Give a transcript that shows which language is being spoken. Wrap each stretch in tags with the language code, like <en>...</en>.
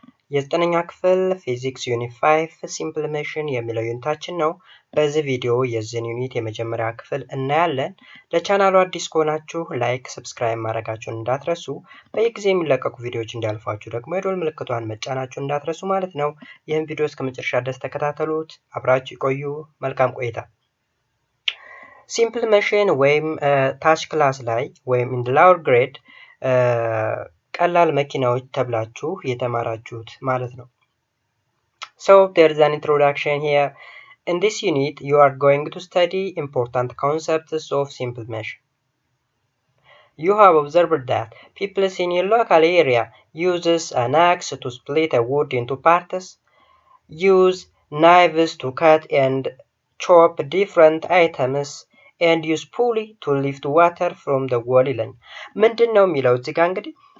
<am>የዘጠነኛ ክፍል ፊዚክስ ዩኒት 5 ሲምፕል ሜሽን የሚለው ዩኒታችን ነው። በዚህ ቪዲዮ የዚህን ዩኒት የመጀመሪያ ክፍል እናያለን። ለቻናሉ አዲስ ከሆናችሁ ላይክ፣ ሰብስክራይብ ማድረጋችሁን እንዳትረሱ። በየጊዜው የሚለቀቁ ቪዲዮዎች እንዲያልፏችሁ ደግሞ የደወል ምልክቷን መጫናችሁን እንዳትረሱ ማለት ነው። ይህን ቪዲዮ እስከ መጨረሻ ድረስ ተከታተሉት። አብራችሁ ይቆዩ። መልካም ቆይታ። ሲምፕል ሜሽን ወይም ታች ክላስ ላይ ወይም</am> <en>in the lower grade</en> <am>ቀላል መኪናዎች ተብላችሁ የተማራችሁት ማለት ነው።</am> <en>So there is an introduction here. In this unit you are going to study important concepts of simple motion. You have observed that people in your local area uses an axe to split a wood into parts, use knives to cut and chop different items, and use pulley to lift water from the wall</en> <am>ይላል። ምንድነው የሚለው እዚህ ጋር እንግዲህ</am>